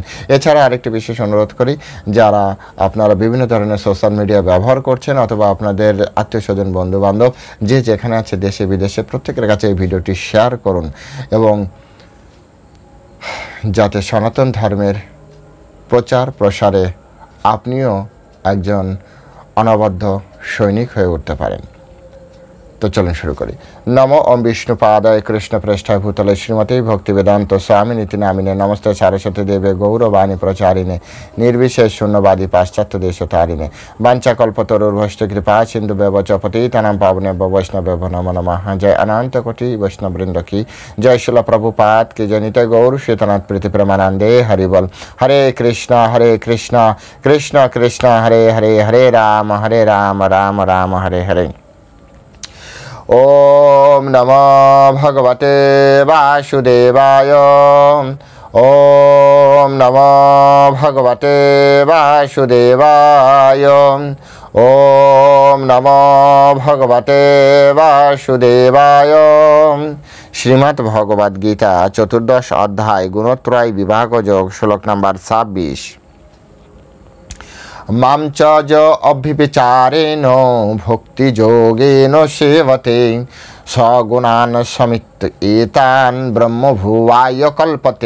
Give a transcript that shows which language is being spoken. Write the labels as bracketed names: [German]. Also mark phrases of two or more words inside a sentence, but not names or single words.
[Bangla] এছাড়া আরেকটি বিশেষ অনুরোধ করি, যারা আপনারা বিভিন্ন ধরনের সোশ্যাল মিডিয়া ব্যবহার করছেন অথবা আপনাদের আত্মীয় স্বজন বন্ধু বান্ধব যে যেখানে আছে দেশে বিদেশে প্রত্যেকের কাছে এই ভিডিওটি শেয়ার করুন এবং যাতে সনাতন ধর্মের প্রচার প্রসারে আপনিও একজন অনবদ্য সৈনিক হয়ে উঠতে পারেন। তো চলুন শুরু করি। [Sanskrit] নমো ওম বিষ্ণুপাদায় কৃষ্ণ পৃষ্ঠায় ভূতলে শ্রীমতী ভক্তিবেদান্ত স্বামিনীতি নামিনে নমস্তে সারস্বতী দেবে গৌরবাণী প্রচারিণে নির্বিশেষ শূন্যবাদী পাশ্চাত্য দেশতারিণে বাঞ্ছাকল্পতরুর্ভশ্চ কৃপা সিন্ধু ব্যবচ পতিতানাং পাবনেভ্যো বৈষ্ণবেভ্যো নমো নমঃ। [Bangla] জয় অনন্ত কোটি বৈষ্ণববৃন্দ কি জয়। শিল প্রভুপাদ কি জয়। নিতাই গৌর শ্বেতনাথ প্রীতি প্রেমানন্দে হরি বল। [Sanskrit] হরে কৃষ্ণ কৃষ্ণ কৃষ্ণ হরে হরে, হরে রাম রাম রাম হরে হরে। ওম নমো ভগবতে বাসুদেবায়। ওম নমো ভগবতে বাসুদেবায়। ওম নমো ভগবতে বাসুদেবায়। [Bangla] শ্রীমদ্ ভগবদ গীতা চতুর্দশ অধ্যায় গুণত্রয় বিভাগ যোগ, শ্লোক নম্বর 26। [Sanskrit] মাম চ অভিবিচারেণ ভক্তিযোগেন সেবতে সগুণান সমিত এতান ব্রহ্মভুবায় কল্পতে।